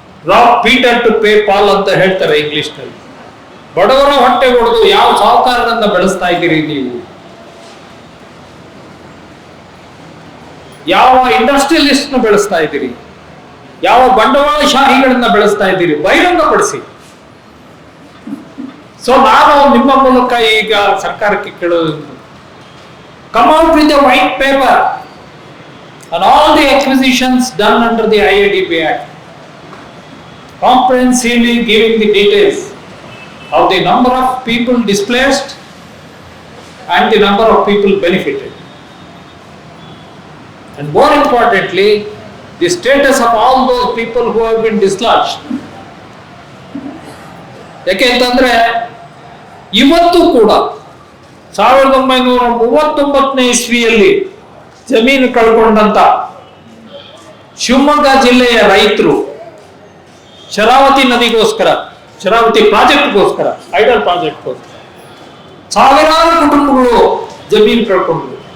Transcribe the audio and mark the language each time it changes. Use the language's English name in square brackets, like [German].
[English] rob Peter to pay Paul [Kannada] ಅಂತ ಹೇಳ್ತಾರೆ English ನಲ್ಲಿ. ಬಡವರ ಹೊಟ್ಟೆ ಹೊಡೆದು ಯಾವ ಸಾಹುಕಾರರನ್ನ ಬೆಳೆಸ್ತಾ ಇದ್ದೀರಿ ನೀವು? ಯಾವ ಇಂಡಸ್ಟ್ರಿಯಲಿಸ್ಟ್ ನ ಬೆಳೆಸ್ತಾ ಇದ್ದೀರಿ? ಯಾವ ಬಂಡವಾಳಶಾಹಿಗಳನ್ನ ಬೆಳೆಸ್ತಾ ಇದ್ದೀರಿ? ಬಹಿರಂಗಪಡಿಸಿ. ಸೊ ನಾನು ನಿಮ್ಮ ಮೂಲಕ ಈಗ ಸರ್ಕಾರಕ್ಕೆ ಕೇಳೋದು, [English] come out with a white paper on all the acquisitions done under the IADB Act, comprehensively giving the details of the number of people displaced and the number of people benefited, and more importantly the status of all those people who have been dislodged. [Kannada] ಯಾಕೆ ಅಂತಂದ್ರೆ ಇವತ್ತು ಕೂಡ 1939ನೇ ಇಸ್ವಿಯಲ್ಲಿ ಜಮೀನು ಕಳ್ಕೊಂಡಂತ ಶಿವಮೊಗ್ಗ ಜಿಲ್ಲೆಯ ರೈತರು Sharavati ನದಿಗೋಸ್ಕರ, Sharavati ಪ್ರಾಜೆಕ್ಟ್ಗೋಸ್ಕರ, idle ಪ್ರಾಜೆಕ್ಟ್ಗೋಸ್ಕರ ಸಾವಿರಾರು ಕುಟುಂಬಗಳು ಜಮೀನು ಕಳ್ಕೊಂಡ್ರು.